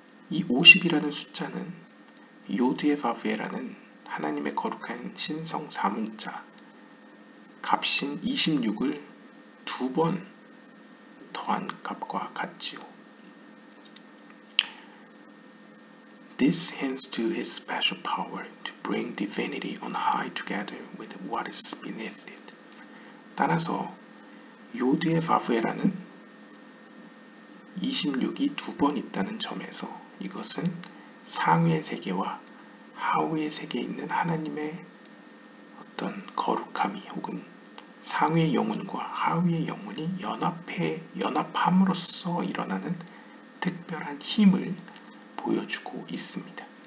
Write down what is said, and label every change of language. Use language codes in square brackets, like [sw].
[ko] 이 50이라는 숫자는 요드에바브에라는 하나님의 거룩한 신성 사문자 값인 26을 2번 더한 값과 같지요. [en] This hints to his special power to bring divinity on high together with what is beneath it. [ko] 따라서 요드에바브에라는 26이 2번 있다는 점에서 이것은 상위의 세계와 하위의 세계에 있는 하나님의 어떤 거룩함이 혹은 상위의 영혼과 하위의 영혼이 연합함으로써 일어나는 특별한 힘을 보여주고 있습니다.